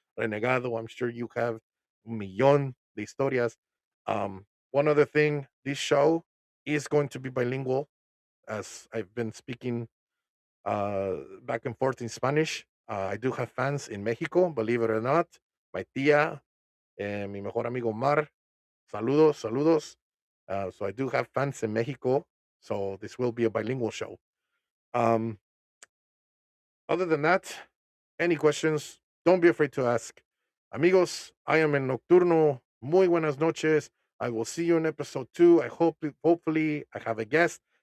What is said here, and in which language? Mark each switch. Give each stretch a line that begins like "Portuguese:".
English: Renegado, I'm sure you have
Spanish: un millón de historias.
English: One other thing, this show is going to be bilingual, as I've been speaking back and forth in Spanish. I do have fans in Mexico, believe it or not.
Spanish: My tía, mi mejor amigo Mar, saludos, saludos.
English: So I do have fans in Mexico, so this will be a bilingual show. Um, Other than that, any questions, don't be afraid to ask.
Spanish: Amigos,
English: I am in Nocturno.
Spanish: Muy buenas noches.
English: I will see you in episode 2. Hopefully, I have a guest.